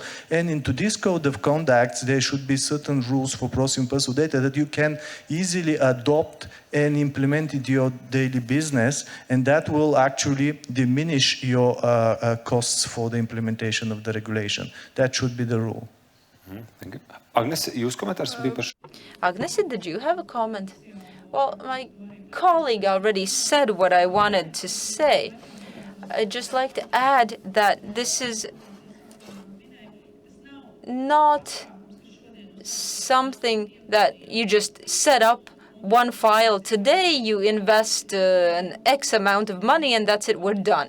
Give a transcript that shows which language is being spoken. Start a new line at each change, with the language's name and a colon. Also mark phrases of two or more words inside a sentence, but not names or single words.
English: And into this code of conducts, there should be certain rules for processing personal data that you can easily adopt and implement into your daily business, and that will actually diminish your costs for the implementation of the regulation. That should be the rule. Thank you.
Latvian: Agnes, jūs komentārs bija par šo?
English: Agnes, did you have a comment? Well, my colleague already said what I wanted to say. I'd just like to add that this is not something that you just set up one file today, you invest an X amount of money, and that's it, we're done.